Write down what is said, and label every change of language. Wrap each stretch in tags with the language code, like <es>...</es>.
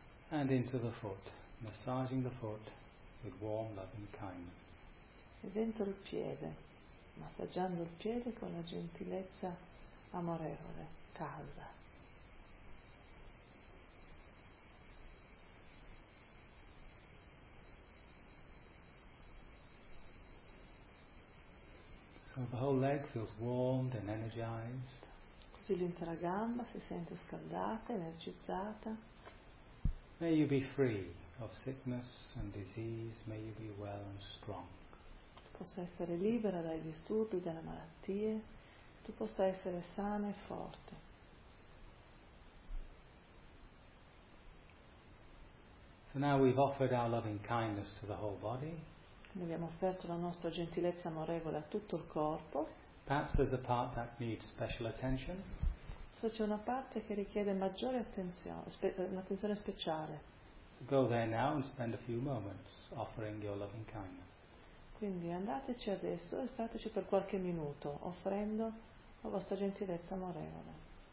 <en>And into the foot, massaging the foot with warm loving kindness.</en> <it>E dentro il piede, massaggiando il piede con la gentilezza amorevole, calda.</it> <en>The whole leg feels warmed and energized.</en> <it>Così l'intera gamba si sente scaldata, energizzata.</it> <en>May you be free of sickness and disease. May you be well and strong.</en> <it>Tu possa essere libera dai disturbi, dalle malattie. Tu possa essere sana e forte.</it> <en>So now we've offered our loving kindness to the whole body.</en> <it>Abbiamo offerto la nostra gentilezza amorevole a tutto il corpo.</it> <en>Perhaps there's a part that needs special attention.</en> <it>So c'è una parte che richiede maggiore attenzione, un'attenzione speciale.</it> <en>So go there now and spend a few moments offering your loving kindness.</en> <it>Quindi andateci adesso e stateci per qualche minuto offrendo la vostra gentilezza amorevole.</it>